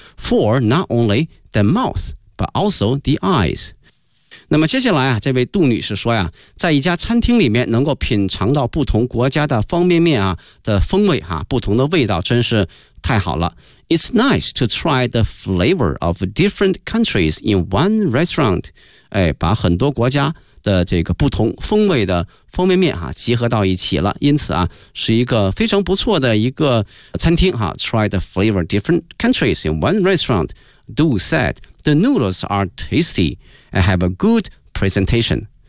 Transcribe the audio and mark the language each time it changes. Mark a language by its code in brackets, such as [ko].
[en] for not only the mouth but also the eyes。 [zh] 那么接下来啊，这位杜女士说呀，在一家餐厅里面能够品尝到不同国家的方便面啊的风味哈、啊，不同的味道真是太好了。 [en] It's nice to try the flavor of different countries in one restaurant。 [zh] 哎，把很多国家的这个不同风味的方便面哈、啊、集合到一起了，因此啊，是一个非常不错的一个餐厅哈、啊。 [en] Try the flavor of different countries in one restaurant。 Du said the noodles are tasty. I have a good presentation。